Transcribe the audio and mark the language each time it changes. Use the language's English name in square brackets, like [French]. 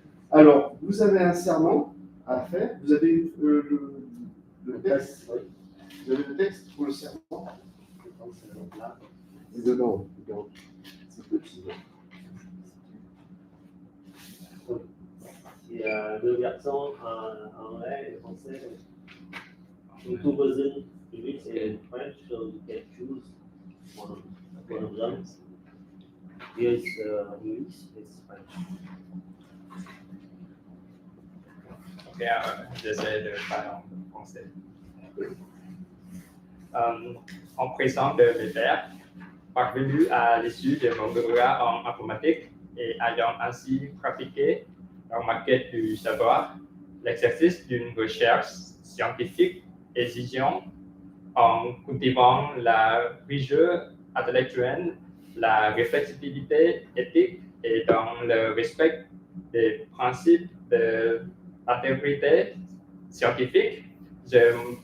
[French] Alors, vous avez un serment à faire. Vous avez le texte. Vous avez le texte pour le serment. C'est dedans. C'est petit. Il y a deux versions en anglais et français. [English] In two versions, English and French, so you can choose one of them. Here is English, it's French. [French] Ok, j'essaie de parler en français. En présent de mes pairs, parvenu à l'issue de mon doctorat en informatique et ayant ainsi pratiqué dans ma quête du savoir, l'exercice d'une recherche scientifique exigeant en cultivant la rigueur intellectuelle, la réflexibilité éthique et dans le respect des principes de l'intégrité scientifique, je